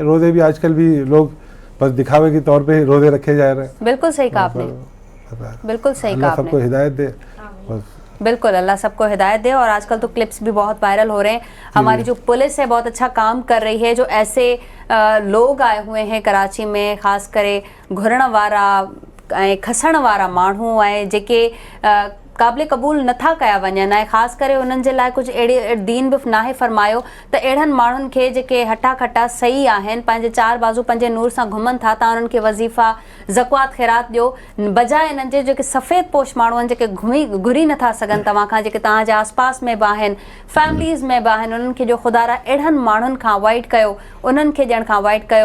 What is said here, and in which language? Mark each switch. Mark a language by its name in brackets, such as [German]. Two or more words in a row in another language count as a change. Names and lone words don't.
[Urdu] روزے بھی آج کل بھی لوگ بس دکھاوے کے طور پہ روزے رکھے جا رہے ہیں. بالکل صحیح کہا آپ نے, بالکل صحیح کہا آپ نے. اللہ سب کو ہدایت دے. بالکل, اللہ سب کو ہدایت دے. اور آج کل تو کلپس بھی بہت وائرل ہو رہے ہیں. ہماری جو پولیس ہے بہت اچھا کام کر رہی ہے. جو ایسے لوگ آئے ہوئے ہیں کراچی میں, [Sindhi] خاص کرے گھرن وارا کھسण वारा माण्हू आहे जेके क़ाबिल क़बूल नथा कया वञनि, ऐं ख़ासि करे उन्हनि जे लाइ कुझु अहिड़ी दीन बि नाहे फरमायो त अहिड़नि माण्हुनि खे जेके हटा खटा सही आहिनि, पंहिंजे 4 बाज़ू पंहिंजे नूर सां घुमनि था, तव्हां उन्हनि खे वज़ीफ़ा ज़क़्वात ख़ैरात ॾियो, बजाए इन्हनि जे जेके सफ़ेद पोश माण्हू आहिनि जेके घुरी नथा सघनि तव्हां खां, जेके तव्हांजे आसपास में बि आहिनि, फैमिलीज़ में बि आहिनि, उन्हनि खे जो ख़ुदा अहिड़नि माण्हुनि खां अवॉइड कयो, उन्हनि खे ॾियण खां अवॉइड कयो.